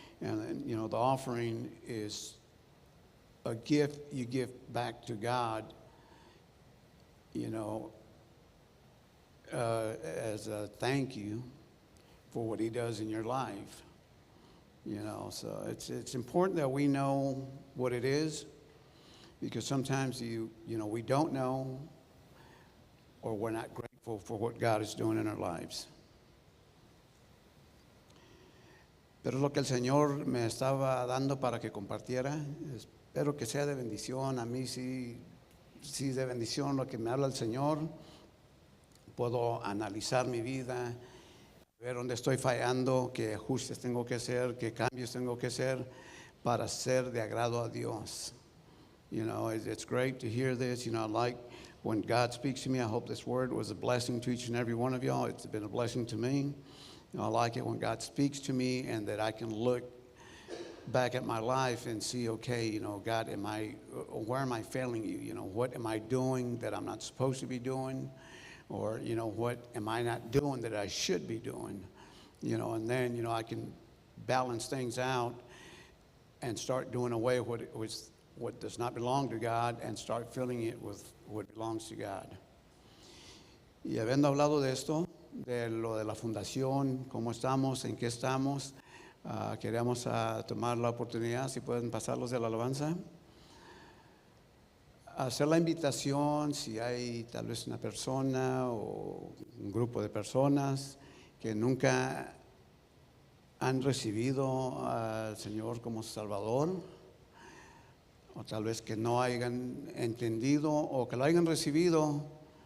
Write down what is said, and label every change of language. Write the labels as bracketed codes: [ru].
[en] And, the offering is a gift you give back to God, as a thank you for what He does in your life. So it's important that we know what it is, because sometimes we don't know, or we're not grateful for what God is doing in our lives. [es] Pero lo que el Señor me estaba dando para que compartiera, espero que sea de bendición. A mí sí de bendición lo que me habla el Señor. Puedo analizar mi vida, ver dónde estoy fallando, qué ajustes tengo que hacer, qué cambios tengo que hacer para ser de agrado a Dios. [en] It's great to hear this. I like when God speaks to me. I hope this word was a blessing to each and every one of y'all. It's been a blessing to me. I like it when God speaks to me, and that I can look back at my life and see, okay, God, where am I failing you? What am I doing that I'm not supposed to be doing? Or, what am I not doing that I should be doing? And then, I can balance things out and start doing away with what does not belong to God, and start filling it with what belongs to God. [es] Y habiendo hablado de esto, de lo de la fundación, cómo estamos, en qué estamos, queríamos tomar la oportunidad, si pueden pasarlos de la alabanza, hacer la invitación, si hay tal vez una persona o un grupo de personas que nunca han recibido al Señor como Salvador, o tal vez que no hayan entendido, o que lo hayan recibido